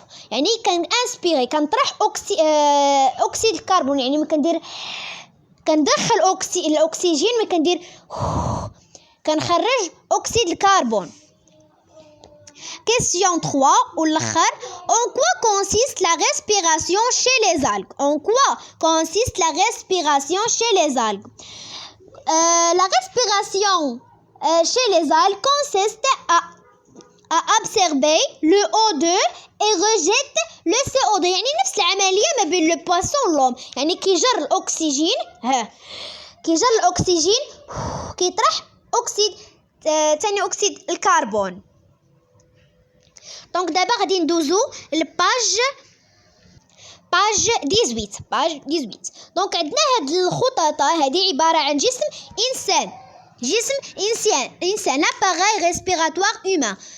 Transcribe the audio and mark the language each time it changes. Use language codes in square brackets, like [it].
[ar] يعني كان انسبيري كنطرح اكسيد الكربون يعني كندخل الاكسجين ما كندير كنخرج اكسيد الكربون. [fr] Question 3 [ar] والاخر [fr] en quoi consiste la respiration chez les algues? En quoi consiste la respiration chez les algues? La respiration chez les algues consiste à absorber le O2 et rejette le CO2 [ar] يعني نفس العملية ما بين لو بواسون واللوم يعني كيجر الأكسجين كي جا الاكسجين كيطرح اكسيد ثاني اكسيد الكربون. دونك دابا غادي ندوزو لباج 18. دونك عندنا هاد الخطوطه هذه عباره عن جسم انسان [fr] لاباغاي ريسبيراتوار هيومان.